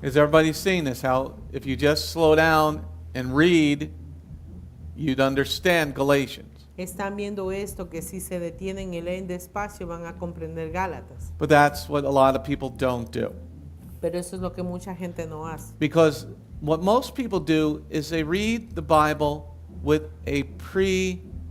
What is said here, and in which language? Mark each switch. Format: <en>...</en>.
<en>Is everybody seeing this? How if you just slow down and read, you'd understand Galatians.</en> <es>Están viendo esto, que si se detienen y leen despacio van a comprender Gálatas.</es> <en>But that's what a lot of people don't do.</en> <es>Pero eso es lo que mucha gente no hace.</es> <en>Because what most people do is they read the Bible with a pre-agenda.</en>